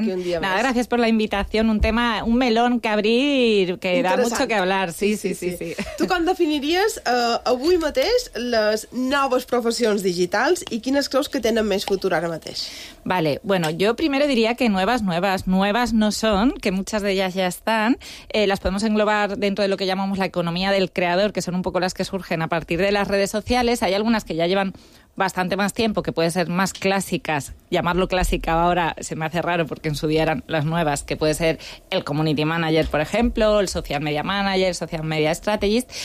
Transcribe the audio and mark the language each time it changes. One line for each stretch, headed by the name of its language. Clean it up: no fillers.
Spanish: Gracias por ser aquí un día más. Gracias por la invitación. Un tema, un melón que abrir, que da mucho que hablar. Sí, sí. Sí.
Catalan: Tu com definiries avui mateix les noves professions digitals i quines creus que tenen més futur ara mateix?
Spanish: Vale, bueno, yo primero diría que nuevas no son, que muchas de ellas ya están. Las podemos englobar dentro de lo que llamamos la economía del creador, que son un poco las que surgen a partir de las redes sociales. Hay algunas que ya llevan bastante más tiempo, que puede ser más clásicas. Llamarlo clásica ahora se me hace raro porque en su día eran las nuevas, que puede ser el community manager, por ejemplo, el social media manager, social media strategist.